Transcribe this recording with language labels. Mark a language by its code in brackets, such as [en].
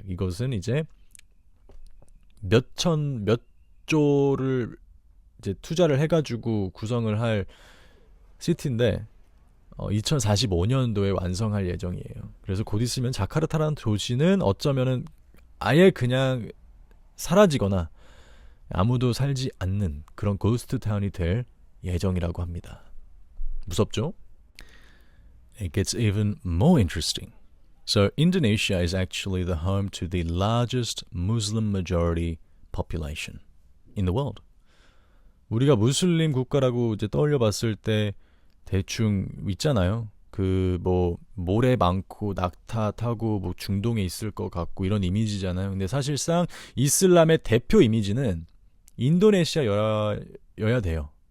[ko] 이것은 이제 몇 조를 이제 투자를 해가지고 구성을 할 시티인데 2045년도에 완성할 예정이에요. 그래서 곧 있으면 자카르타라는 도시는 어쩌면은 아예 그냥 사라지거나 아무도 살지 않는 그런 고스트 타운이 될 예정이라고 합니다. 무섭죠? [en] It gets even more interesting. So Indonesia is actually the home to the largest Muslim majority population in the world. [ko] 우리가 무슬림 국가라고 이제 떠올려 봤을 때 대충 있잖아요. 그 뭐 모래 많고 낙타 타고 뭐 중동에 있을 것 같고 이런 이미지잖아요. 근데 사실상 이슬람의 대표 이미지는 인도네시아여야 돼요.